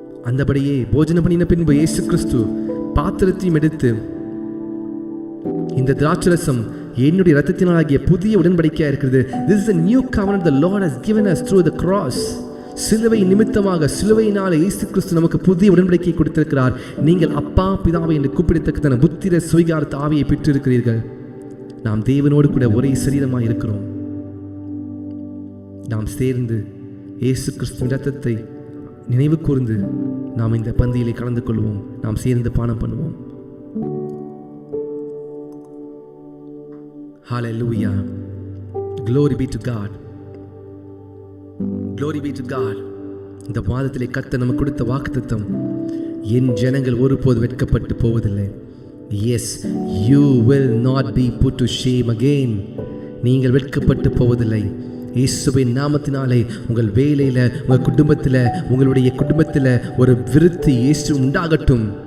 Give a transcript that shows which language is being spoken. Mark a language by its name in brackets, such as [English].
[Tamil] அந்தபடியே போஜனம் பண்ணின பின்பு இயேசு கிறிஸ்து பாத்திரத்தையும் எடுத்து, இந்த திராட்சரசம் என்னுடைய இரத்தத்தினாலாகிய புதிய உடன்படிக்கையா இருக்கிறது. [English] This is a new covenant the Lord has given us through the cross. [Tamil] சிலுவை நிமித்தமாக, சிலுவையினால இயேசு கிறிஸ்து நமக்கு புதிய உடன்படிக்கையை கொடுத்திருக்கிறார். நீங்கள் அப்பா பிதாவை என்று கூப்பிடத்தக்கதான புத்திர சுவிகாரத்த ஆவியை பெற்றிருக்கிறீர்கள். நாம் தேவனோடு கூட ஒரே சரீரமாக இருக்கிறோம். நாம் சேர்ந்து இயேசு கிறிஸ்துவின் இரத்தத்தை நினைவு கூர்ந்து நாம் இந்த பந்தியிலே கலந்து கொள்வோம். நாம் சேர்ந்து பானம் பண்ணுவோம். [English] Hallelujah. Glory be to God. Glory be to God. [Tamil] இந்த மாதத்திலே கர்த்தர் நமக்கு கொடுத்த வாக்குத்தத்தம், என் ஜனங்கள் ஒருபோது வெட்கப்பட்டு போவதில்லை. [English] Yes, you will not be put to shame again. [Tamil] நீங்கள் வெட்கப்பட்டு போவதில்லை. இயேசுவின் நாமத்தினாலே உங்கள் வேலையில், உங்கள் குடும்பத்தில், உங்களுடைய குடும்பத்தில் ஒரு விருத்தி இயேசு உண்டாகட்டும்.